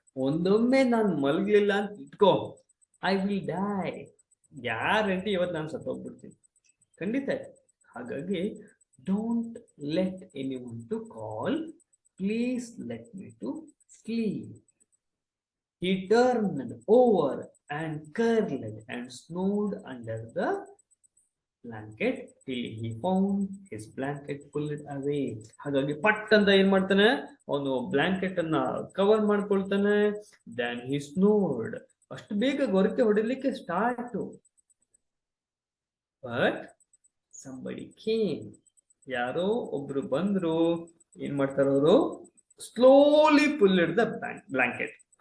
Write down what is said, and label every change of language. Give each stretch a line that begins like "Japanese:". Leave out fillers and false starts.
Kannada: ಒಂದೊಮ್ಮೆ ನಾನು ಮಲಗ್ಲಿಲ್ಲ ಅಂತ ಇಟ್ಕೋ,
English: I will die.
Kannada: ಗ್ಯಾರಂಟಿ ಇವತ್ತು ನಾನು ಸತ್ತೋಗ್ಬಿಡ್ತೀನಿ, ಖಂಡಿತ. ಹಾಗಾಗಿ
English: Don't let anyone to call, please let me to sleep. He turned over and curled and snored under the blanket till he found his blanket pulled away.
Kannada: ಹಾಗಾಗಿ ಪಟ್ ಅಂತ ಏನ್ ಮಾಡ್ತಾನೆ, ಅವನು ಬ್ಲಾಂಕೆಟ್ ಅನ್ನ ಕವರ್ ಮಾಡ್ಕೊಳ್ತಾನೆ.
English: Then he snored.
Kannada: ಅಷ್ಟು ಬೇಗ ಗೊರಕೆ ಹೊಡಿಲಿಕ್ಕೆ ಸ್ಟಾರ್ಟ್.
English: But somebody came.
Kannada: ಯಾರೋ ಒಬ್ರು ಬಂದ್ರು. ಏನ್ ಮಾಡ್ತಾರ ಅವರು?
English: Slowly pulled the blanket.